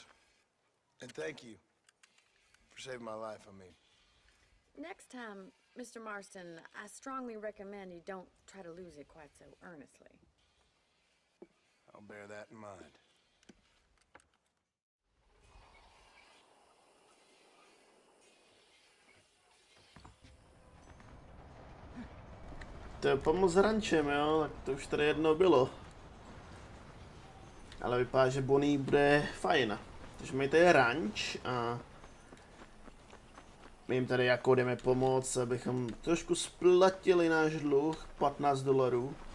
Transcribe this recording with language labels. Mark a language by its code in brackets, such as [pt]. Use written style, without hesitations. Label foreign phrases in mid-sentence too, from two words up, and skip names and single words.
[en] And thank you for saving my life, I mean. Next time, Mr. Marston, I strongly recommend you don't try to lose it quite so earnestly. I'll bear that in mind. [cs] To je pomoc s rančem, jo, tak to už tady jednou bylo. Ale vypadá, že Bonnie bude fajn. Takže mají tady ranč a my jim tady jako jdeme pomoct, abychom trošku splatili náš dluh, $15.